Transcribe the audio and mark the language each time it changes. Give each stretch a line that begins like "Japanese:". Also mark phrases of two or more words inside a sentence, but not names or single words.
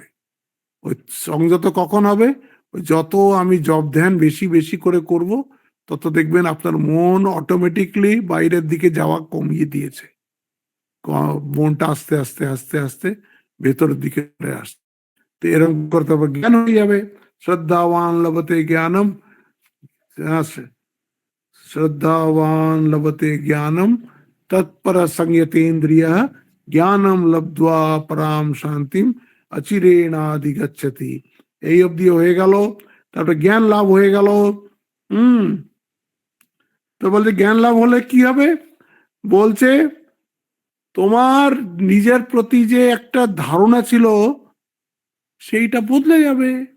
Bangla: ওই সংযত কখন হবে? ওই যত আমি জপ ধ্যান বেশি বেশি করে করব, তত দেখবেন আপনার মন অটোমেটিকলি বাইরের দিকে যাওয়া কমিয়ে দিয়েছে। মনটা আস্তে আস্তে আস্তে আস্তে ভেতরের দিকে আসছে। তো এরকম করতে হবে, জ্ঞান হয়ে যাবে।
Sanskrit: শ্রদ্ধাবান লভতে জ্ঞানম, শ্রদ্ধাবান লভতে জ্ঞানম তৎপর সংযতেন্দ্রিয় জ্ঞানম লব্ধ্বা পরাম শান্তিম অচিরেণাধিগচ্ছতি।
Bangla: এই অবধি হয়ে গেল, তারপরে জ্ঞান লাভ হয়ে গেল। তো বলছে জ্ঞান লাভ হলে কি হবে? বলছে তোমার নিজের প্রতি যে একটা ধারণা ছিল সেইটা বদলে যাবে।